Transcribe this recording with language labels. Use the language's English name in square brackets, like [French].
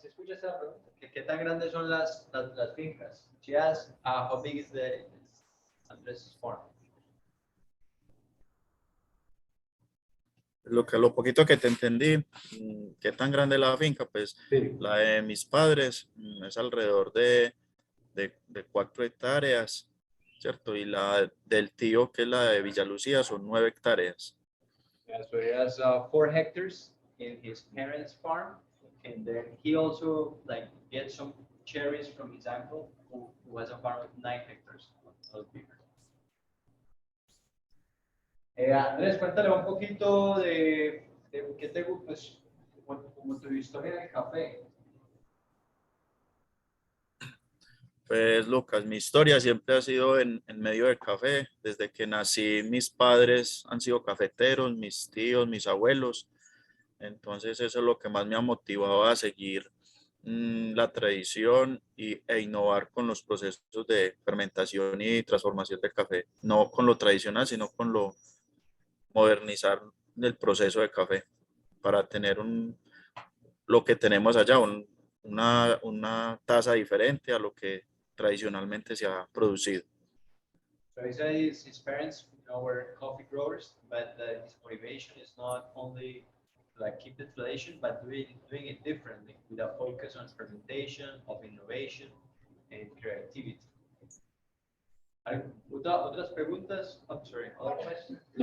[Spanish] ¿Se escucha esa pregunta? ¿Qué tan grandes son las fincas? [English] She asked, how big is Andres' farm? [Spanish] Lo poquito que te entendí, qué tan grande es la finca, pues Sí. la de mis padres es alrededor de 4 hectáreas, ¿cierto? Y la del tío, que es la de Villalucía, son 9 hectáreas. [English] Yeah, so he has 4 hectares in his parents' farm, and then he also gets some cherries from his uncle, who has a farm of 9 hectares. A little bigger. [Spanish] Andrés, cuéntale un poquito de qué te gusta, pues, como tu historia del café. Pues Lucas, mi historia siempre ha sido en medio del café. Desde que nací, mis padres han sido cafeteros, mis tíos, mis abuelos. Entonces eso es lo que más me ha motivado a seguir la tradición e innovar con los procesos de fermentación y transformación del café. No con lo tradicional, sino con lo modernizar del proceso de café para tener lo que tenemos allá, una taza diferente a lo que tradicionalmente se ha producido. [English] So he said his parents, were coffee growers, but his motivation is not only like keep the tradition, but doing it differently with a focus on fermentation, of innovation, and creativity. [Spanish] ¿Otras preguntas? [English] I'm sorry, other questions?